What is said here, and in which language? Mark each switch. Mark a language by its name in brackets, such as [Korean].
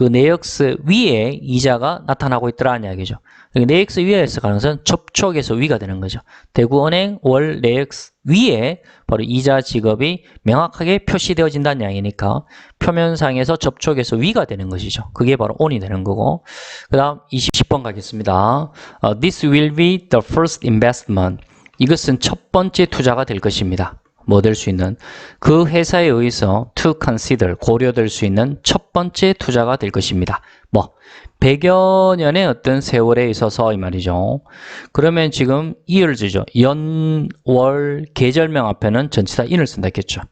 [Korean] 그 내역서 위에 이자가 나타나고 있더라는 이야기죠. 내역서 위에서 가는 것은 접촉에서 위가 되는 거죠. 대구은행 월 내역서 위에 바로 이자 지급이 명확하게 표시되어진다는 이야기니까 표면상에서 접촉에서 위가 되는 것이죠. 그게 바로 on이 되는 거고. 그 다음 20번 가겠습니다. [English] This will be the first investment. [Korean] 이것은 첫 번째 투자가 될 것입니다. 뭐 될 수 있는 그 회사에 의해서 [English] to consider, [Korean] 고려될 수 있는 첫 번째 투자가 될 것입니다. 뭐 100여 년의 어떤 세월에 있어서 이 말이죠. 그러면 지금 years죠. 연, 월, 계절명 앞에는 전체 다 in을 쓴다 했겠죠.